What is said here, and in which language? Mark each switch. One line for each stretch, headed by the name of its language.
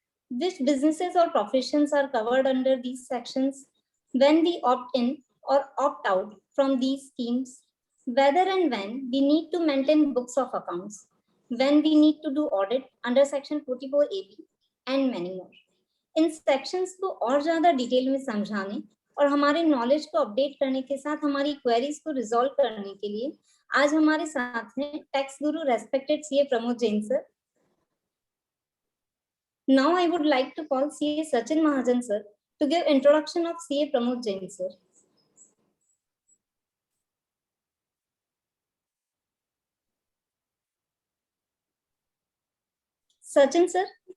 English: which businesses or professions are covered under these sections, when we opt in or opt out from these schemes, whether and when we need to maintain books of accounts, when we need to do audit under Section 44 AB, and many more.
Hindi: In sections को और ज्यादा detail में समझाने और हमारे knowledge को update करने के साथ हमारी क्वेरीज को रिजॉल्व करने के लिए आज हमारे साथ हैं tax Guru respected CA Pramod Jain sir.
English: Now I would like to call CA Sachin Mahajan sir to give introduction of CA Pramod Jain sir. Sachin sir.